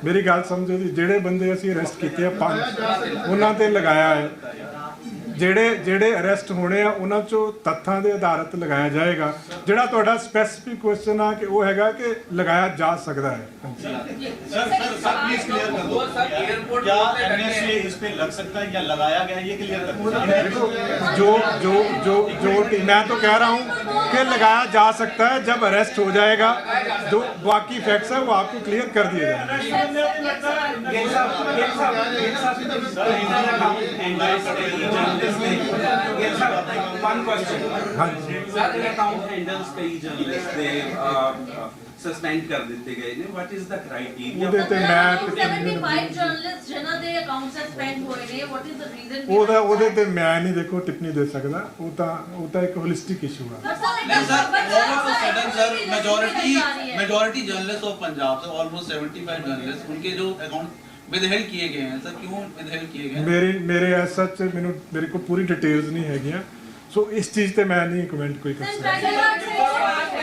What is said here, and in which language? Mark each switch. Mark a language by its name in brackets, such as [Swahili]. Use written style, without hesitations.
[Punjabi] ਮੇਰੀ ਗੱਲ ਸਮਝੋ ਜੀ, ਜਿਹੜੇ ਬੰਦੇ ਅਸੀਂ ਅਰੈਸਟ ਕੀਤੇ ਆ 5 ਉਹਨਾਂ ਤੇ ਲਗਾਇਆ ਹੈ। ਜਿਹੜੇ ਅਰੈਸਟ ਹੋਣੇ ਆ ਉਹਨਾਂ ਚੋਂ ਤੱਥਾਂ ਦੇ ਆਧਾਰਿਤ ਲਗਾਇਆ ਜਾਏਗਾ। ਜਿਹੜਾ ਤੁਹਾਡਾ ਸਪੈਸੀਫਿਕ ਕੁਐਸਚਨ ਆ ਕਿ ਉਹ ਹੈਗਾ ਕਿ ਲਗਾਇਆ ਜਾ ਸਕਦਾ ਹੈ। [Hindi] सर प्लीज क्लियर कर दो, सर एयरपोर्ट क्या एनएसए इस पे लग सकता है या लगाया गया, ये क्लियर कर दो। जो मैं तो कह रहा हूँ कि लगाया जा सकता है, जब अरेस्ट हो जाएगा जो बाकी फैक्ट्स है वो आपको क्लियर कर दिए जाएंगे। [English] One question. [Hindi] हाँ जी सर अकाउंट हैंडल्स कई जर्नलिस्ट ने सस्पेंड कर [Punjabi] ਦਿੱਤੇ ਗਏ ਨੇ, [English] what is the criteria? [Punjabi] ਉਹਦੇ ਤੇ ਮੈਂ 75 ਜਰਨਲਿਸਟ ਜਿਨ੍ਹਾਂ ਦੇ ਅਕਾਊਂਟ ਸਸਪੈਂਡ ਹੋਏ ਨੇ, [English] what is the reason? [Punjabi] ਉਹਦੇ ਤੇ ਮੈਂ ਨਹੀਂ ਦੇਖੋ ਟਿੱਪਣੀ ਦੇ ਸਕਦਾ। ਉਹ ਤਾਂ ਇੱਕ ਹੋਲਿਸਟਿਕ ਇਸ਼ੂ ਹੈ। [Hindi] नहीं sir, [English] all of a sudden [Hindi] sir [English] majority journalists of [Hindi] Punjab से [English] almost 75 journalists [Hindi] उनके जो अकाउंट विदहेल्ड किए गए हैं सर, क्यों विदहेल्ड किए गए हैं? [Punjabi] ਮੇਰੇ ਐਸ ਸੱਚ ਮੇਰੇ ਕੋਲ ਪੂਰੀ ਡਿਟੇਲਸ ਨਹੀਂ ਹੈਗੀਆਂ, ਸੋ ਇਸ ਚੀਜ਼ ਤੇ ਮੈਂ ਨਹੀਂ ਕਮੈਂਟ ਕੋਈ ਕਰ ਸਕਦਾ।